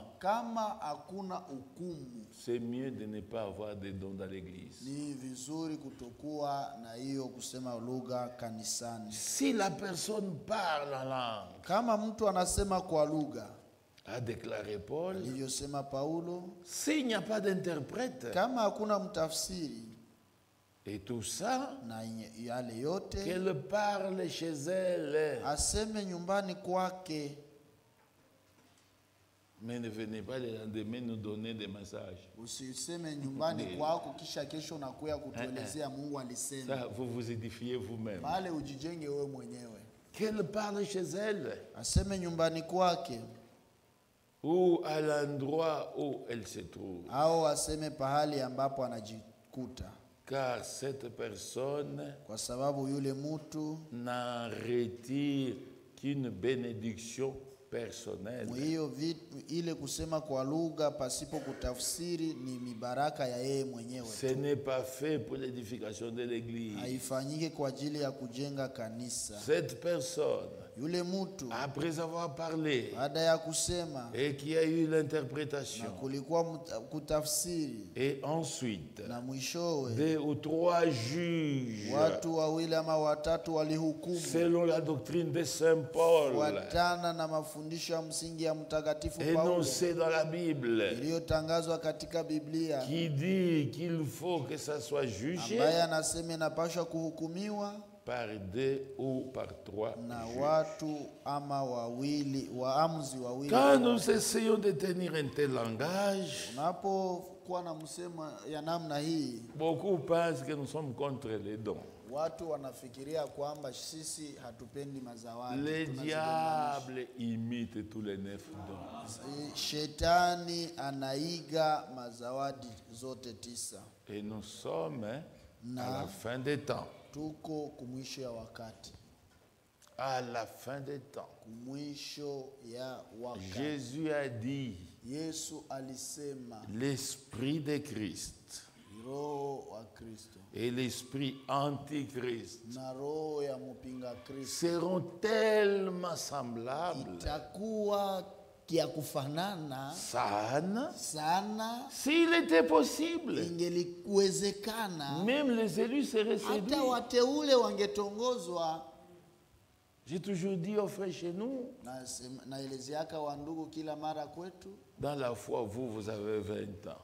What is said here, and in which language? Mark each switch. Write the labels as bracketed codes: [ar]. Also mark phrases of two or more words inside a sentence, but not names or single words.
[sw] Kama hakuna hukumu, [fr] c'est mieux de ne pas avoir de dons dans l'église. [sw] ni vizuri kutokuwa na hiyo kusema lugha kanisani. [fr] Si la personne parle en langue, [sw] Kama mtu anasema kwa lugha, [fr] a déclaré Paul, [sw] alivyosema Paulo, [fr] s'il n'y a pas d'interprète, [sw] kama hakuna mtafsiri [fr] et tout ça, [sw] na yale yote, [fr] qu'elle parle chez elle. [sw] aseme nyumbani kwake, [fr] Mais ne venez pas le lendemain nous donner des messages. [sw] usiseme nyumbani kwako kisha kesho nakuya kutuelezea Mungu alisema. [fr] Ça, vous vous édifiez vous-même. [sw] Pale ujijenge wewe mwenyewe. [fr] Qu'elle parle chez elle [sw] Aseme nyumbani kwake [fr] ou à l'endroit où elle se trouve. [sw] au aseme pahali ambapo anajikuta, [fr] Car cette personne [sw] kwa sababu yule mtu [fr] n'en retire qu'une bénédiction personnelle. [sw] hiyo ile kusema kwa lugha pasipo kutafsiri ni mibaraka ya yeye mwenyewe [fr] Ce [sw] tu. [fr] n'est pas fait pour l'édification de l'église. [sw] Haifanyike kwa ajili ya kujenga kanisa. [fr] Cette personne, [sw] Yule mtu [fr] après avoir parlé [sw] baada ya kusema [fr] et qui a eu [sw] na [fr] l'interprétation, [sw] kulikuwa kutafsiri, [fr] et ensuite [sw] na mwishowe [fr] 2 ou 3 juges, [sw] watu wawili ama watatu walihukumu [fr] selon la doctrine de Saint Paul, [sw] kufuatana na mafundisho ya msingi ya mtakatifu Paulo [fr] énoncé dans la Bible, [sw] iliyotangazwa katika Biblia, [fr] qui dit qu'il faut que ça soit jugé [sw] ambaye anasema inapaswa kuhukumiwa [fr] par 2 ou par 3 [sw] na [fr] juges. [sw] watu ama wawili, waamuzi wawili. [fr] Quand nous essayons de tenir un tel langage, [sw] Unapokuwa na msemo ya namna hii, [fr] beaucoup pensent que nous sommes contre les dons. [sw] watu wanafikiria kwamba sisi hatupendi mazawadi. [fr] Le [sw] tunazigombanisha. [fr] diable imite tous les 9 dons. [sw] Shetani anaiga mazawadi zote 9. [fr] Et nous sommes à [sw] Na [fr] la fin des temps. [sw] tuko kumwisho ya wakati, [fr] À la fin des temps. [sw] kumwisho ya wakati. [fr] Jésus a dit, [sw] Yesu alisema [fr] l'esprit de Christ [sw] roho wa Kristo [fr] et l'esprit antichrist [sw] na roho ya mpinga Kristo [fr] seront tellement semblables, [sw] itakuwa kia kufanana sana, sana, [fr] s'il était possible. [sw] ingeliwezekana [fr] Même les élus seraient [sw] hata [fr] séduits. [sw] wateule wangetongozwa. [fr] J'ai toujours dit aux frères chez nous, [sw] Naelezeaka wa ndugu kila mara kwetu, [fr] dans la foi, vous avez 20 ans.